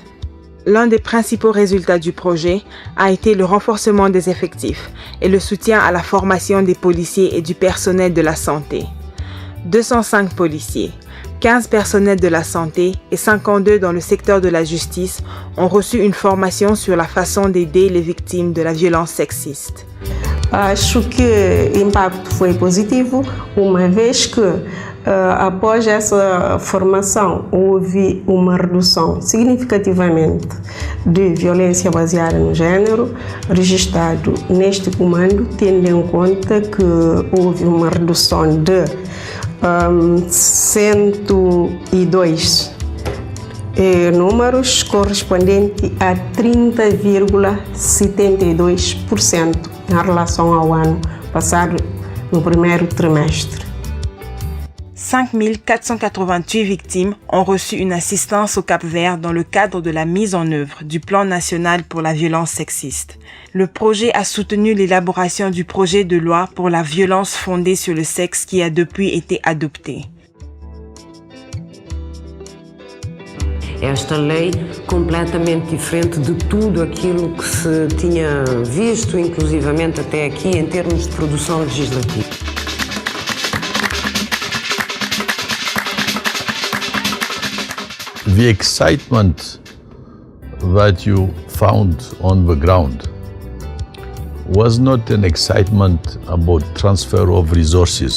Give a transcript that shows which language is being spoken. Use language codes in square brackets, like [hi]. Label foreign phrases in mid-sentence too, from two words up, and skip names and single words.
[fr] L'un des principaux résultats du projet a été le renforcement des effectifs et le soutien à la formation des policiers et du personnel de la santé. 205 policiers, 15 personnels de la santé et 52 dans le secteur de la justice ont reçu une formation sur la façon d'aider les victimes de la violence sexiste. [pt] Acho que o impacto foi positivo, uma vez que após essa formação houve uma redução significativamente de violência baseada no género registrado neste comando, tendo em conta que houve uma redução de 102 números correspondente a 30,72% em relação ao ano passado no primeiro trimestre. [fr] 5 488 victimes ont reçu une assistance au Cap-Vert dans le cadre de la mise en œuvre du Plan national pour la violence sexiste. Le projet a soutenu l'élaboration du projet de loi pour la violence fondée sur le sexe qui a depuis été adopté. [pt] Esta lei completamente diferente de tudo aquilo que se tinha visto, inclusivamente até aqui, em termos de produção legislativa. [en] The excitement that you found on the ground was not an excitement about transfer of resources.